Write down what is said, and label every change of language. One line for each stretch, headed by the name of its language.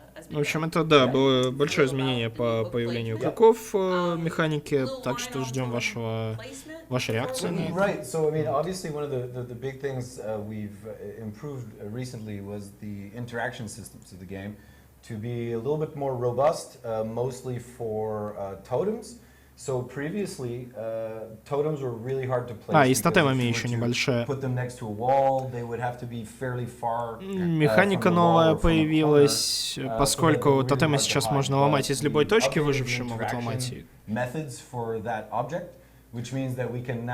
Russian: В общем, это, да, было большое изменение по появлению крюков в механике, так что ждем вашей реакции на это.
English: Right, so I mean, obviously one of the big things we've improved recently was the interaction systems of the game to be a little bit more robust, mostly for totems. So previously, totems were really hard to place.
Russian: И с тотемами еще небольшая.
English: Put them next to a wall, they would have to be fairly far.
Russian: Механика новая появилась, поскольку тотемы сейчас можно ломать из любой точки, выжившие могут ломать.
English: Methods for that object, which means that we can now.